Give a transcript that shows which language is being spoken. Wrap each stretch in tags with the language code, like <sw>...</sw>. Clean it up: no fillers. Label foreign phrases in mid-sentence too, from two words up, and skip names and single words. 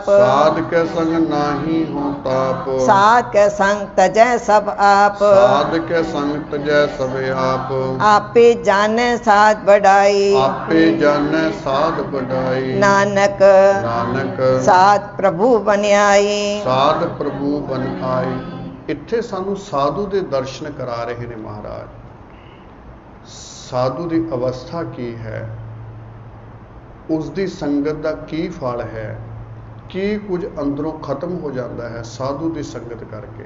<pa>ਸਾਧ ਕੇ ਸੰਗ ਨਾਹੀ ਹੋ ਤਾਪ, ਸਾਧ ਕੇ ਸੰਗ ਤਜਯ ਸਭ ਆਪ, ਸਾਧ ਕੇ ਸੰਗ ਤਜਯ ਸਭ ਆਪ, ਆਪੇ ਜਾਨੇ ਸਾਧ ਬਡਾਈ, ਆਪੇ ਜਾਨੇ ਸਾਧ ਬਡਾਈ, नानक नानक ਸਾਧ ਪ੍ਰਭੁ ਬਨਿਆਈ। ਸਾਧ ਪ੍ਰਭੂ ਬਨ ਆਈ। ਇੱਥੇ ਸਾਨੂੰ ਸਾਧੂ ਦੇ ਦਰਸ਼ਨ ਕਰਾ ਰਹੇ ਨੇ ਮਹਾਰਾਜ। ਸਾਧੂ ਦੀ ਅਵਸਥਾ ਕੀ ਹੈ, ਉਸ ਦੀ ਸੰਗਤ ਦਾ ਕੀ ਫਲ ਹੈ, ਕੀ ਕੁਝ ਅੰਦਰੋਂ ਖਤਮ ਹੋ ਜਾਂਦਾ ਹੈ ਸਾਧੂ ਦੀ ਸੰਗਤ ਕਰਕੇ।</pa>